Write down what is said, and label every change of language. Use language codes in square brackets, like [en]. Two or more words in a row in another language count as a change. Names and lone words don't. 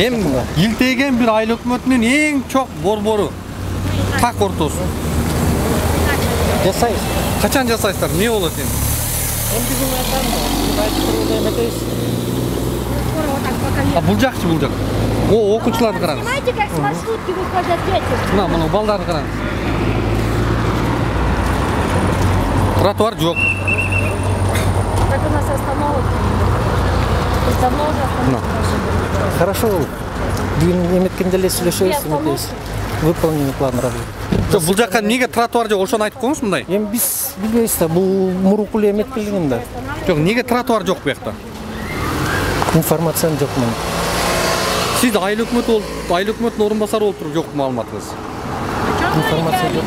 [ky] Эми илтеген бир айыл өкмөтүнүн эң чоң борбору так ортосу. Жасайбыз. Качан жасайсыздар? Эмне болот эми? Биздин айтып турууну эметебиз. Бул жакчы, бул жак. Окуучуларды караңыз. [ru] Знаете, как с маршрутки выходят дети? [ky] Мына балдарды караңыз. Тротуар жок. [ru] Как у нас остановок. Давно уже остановок. Хорошо. [ky] Бүгүн эметкенде эле сүйлөшөбүз, эметебиз. [ru] Выполнение плана работы. [ky] Бул жакка эмнеге тротуар жок? Ошону айтып коюңуз мындай. Эми биз билбейбиз да, бул мурунку эле эметкилигин да. Жок, эмнеге тротуар жок бу жакта? Информациям жок менин. Сиз айыл өкмөтү болуп, айыл өкмөтүнүн орунбасары болуп туруп жок маалыматыңыз. Информация жок.